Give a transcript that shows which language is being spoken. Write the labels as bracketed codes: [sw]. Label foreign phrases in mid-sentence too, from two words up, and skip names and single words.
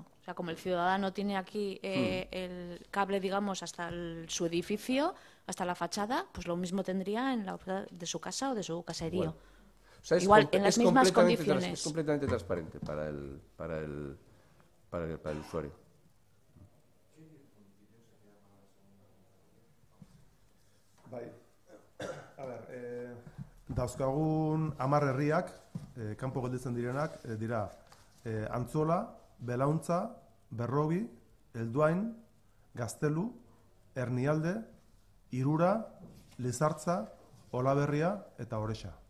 [es] O sea, como el ciudadano tiene aquí el cable, digamos, hasta su edificio, hasta la fachada, pues lo mismo tendría en la de su casa o de su caserío. Igual, o sea, igual en las mismas condiciones. Es completamente transparente para el usuario. Bai, a ver, [eu] dauzkagun 10 herriak, kanpo gelditzen direnak, dira Antzola, Belauntza, Berrobi, Elduain, Gaztelu, Ernialde, Irura, Lizartza, Olaberria eta Orexa.